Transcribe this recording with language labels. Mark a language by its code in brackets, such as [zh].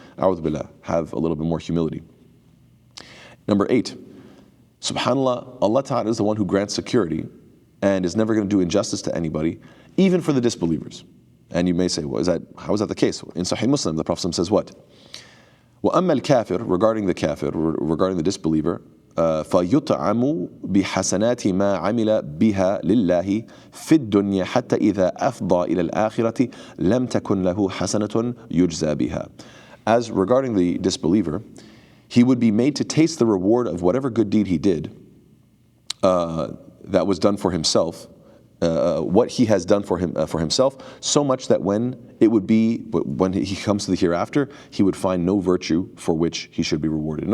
[en] A'udhu billah, have a little bit more humility. Number 8, subhanAllah, Allah Ta'ala is the one who grants security and is never going to do injustice to anybody, even for the disbelievers. And you may say, well, how is that the case? In Sahih Muslim, the Prophet says what? [ar] وَأَمَّا الْكَافِرُ, [en] regarding the kafir, regarding the disbeliever, [ar] فَيُطْعَمُ بِحَسَنَاتِ مَا عَمِلَ بِهَا لِلَّهِ فِي الدُّنْيَا حَتَّى إِذَا أَفْضَى إِلَى الْآخِرَةِ لَمْ تَكُنْ لَهُ حَسَنَةٌ يُجْزَى بِهَا. [en] As regarding the disbeliever, he would be made to taste the reward of whatever good deed he did that was done for himself, what he has done for himself, so much that when he comes to the hereafter, he would find no virtue for which he should be rewarded.